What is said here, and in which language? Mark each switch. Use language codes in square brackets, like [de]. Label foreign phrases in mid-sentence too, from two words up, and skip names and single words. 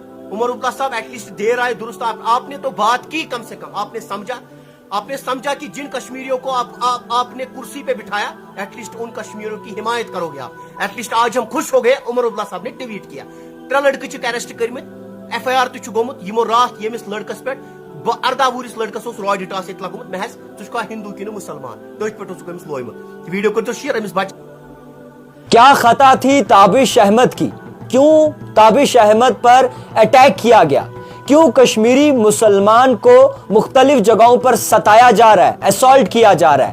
[hi] उमर अब्दुल्ला साहब एटलीस्ट देर आए दुरुस्त आपने तो बात की, कम से कम आपने समझा कि जिन कश्मीरियों को आपने कुर्सी पे बिठाया एटलीस्ट उन कश्मीरियों की हिमायत करोगे आप। एटलीस्ट आज हम खुश हो गए। उमर अब्दुल्ला साहब ने ट्वीट किया। [ks] 3 लड़के अरेस्ट कर FIR गोमुत यमो रात यमिस लड़कस पे 18 वुरिस लड़कस रॉड टास लगुमुत महज तुझा हिंदू कि मुसलमान तथ पे लोयमुत। वीडियो कर शेयर अमिस बच्चे। [hi] क्या खता थी ताबिश अहमद की? क्यों ताबिश अहमद पर अटैक किया गया? क्यों कश्मीरी मुसलमान को मुख्तलिफ जगहों पर सताया जा रहा है, असॉल्ट किया जा रहा है?